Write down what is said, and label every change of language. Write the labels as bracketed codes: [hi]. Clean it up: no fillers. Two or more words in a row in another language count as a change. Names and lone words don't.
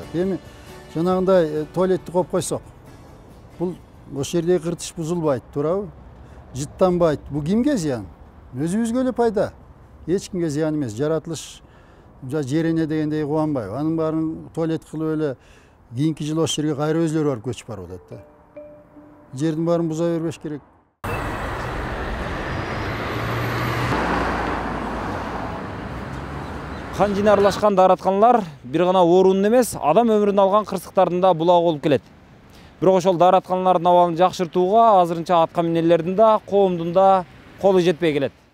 [ky] Эми жанагындай туалетти коюп койсок, бул ошол жердеги кыртыш бузулбайт, туурабы? Жыттанбайт. Бул кимге зыян? Өзүбүзгө эле пайда. Эч кимге зыян эмес. Жаратылыш жер эне дегендей кубанбайбы? Анын баарын туалет кылып эле кийинки жылы ошол жерге кайра өзлөрү барып көчүп барып атат да. Жердин баарын буза бербеш керек. Қан жина аралашкан дааратканалар бир гана оорунун эмес, адам өмүрүн алган кырсыктардын да булагы болуп келет. Бирок ошол дааратканалардын абалын жакшыртууга азырынча атка минелердин да, коомдун да колу жетпей келет.